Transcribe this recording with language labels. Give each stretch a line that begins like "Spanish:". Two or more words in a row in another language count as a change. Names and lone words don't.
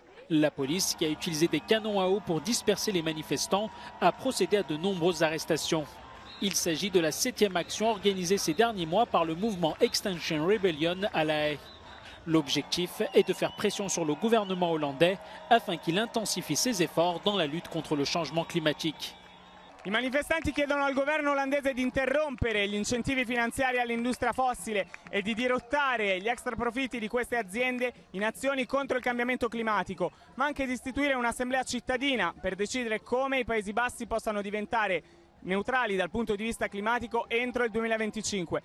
French: La police, qui a utilisé des canons à eau pour disperser les manifestants, a procédé à de nombreuses arrestations. Il s'agit de la 7e action organisée ces derniers mois par le mouvement Extinction Rebellion à La Haye. L'objectif est de faire pression sur le gouvernement hollandais afin qu'il intensifie ses efforts dans la lutte contre le changement climatique.
Italian: I manifestanti chiedono al governo olandese di interrompere gli incentivi finanziari all'industria fossile e di dirottare gli extra profitti di queste aziende in azioni contro il cambiamento climatico, ma anche di istituire un'assemblea cittadina per decidere come i Paesi Bassi possano diventare neutrali dal punto di vista climatico entro il 2025.